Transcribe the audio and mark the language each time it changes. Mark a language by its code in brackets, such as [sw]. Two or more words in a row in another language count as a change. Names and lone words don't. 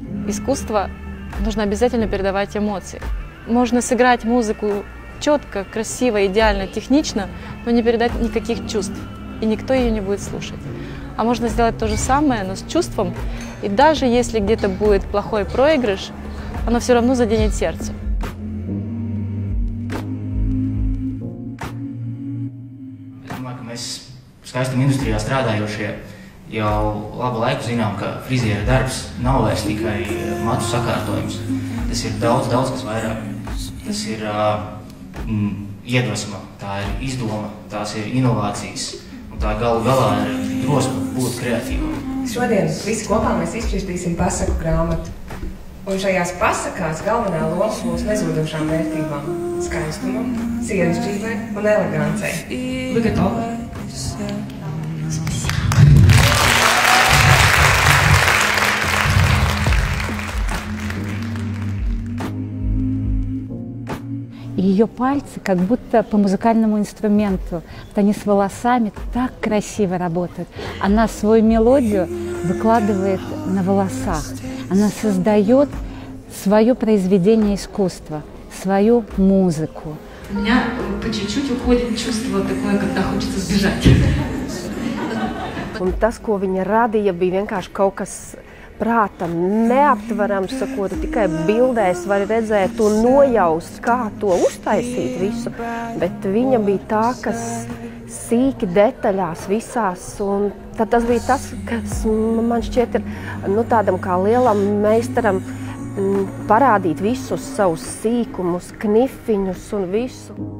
[ru] искусство нужно обязательно передавать эмоции. Можно сыграть музыку четко, красиво, идеально, технично, но не передать никаких чувств, и никто ее не будет слушать. А можно сделать то же самое, но с чувством, и даже если где-то будет плохой проигрыш, оно все равно заденет сердце. [lv] Mēs skaistuma industrijā strādājošie jau labu laiku zinām, ka friziera darbs nav vairs tikai matu sakārtojums. Tas ir daudz kas vairāk. Tas ir iedvesma, tā ir izdoma, tās ir inovācijas, un tā galu galā ir drosme būt kreatīvam. Šodien visi kopā mēs izšķirtīsim pasaku grāmatu. Un šajās pasakās galvenā loma būs nezudošām vērtībām – skaistumam, sievišķībai un elegancei. [ru] Вы готовы? Ее пальцы как будто по музыкальному инструменту. Вот они с волосами так красиво работают. Она свою мелодию выкладывает на волосах. Она создает свое произведение искусства, свою музыку. У меня по чуть-чуть uходит чувство такое, когда хочется sбежать. [lv] Un tas, ko viņa radīja, bija vienkārši kaut kas prātam neaptverams, ko tu tikai bildēs vari redzēt un nojaust, kā to uztaisīt visu. Bet viņa bija tā, kas sīki detaļās visās, un tad tas bija tas, kas man šķiet ir tādam kā lielam meistaram parādīt visus savus sīkumus, knifiņus un visu.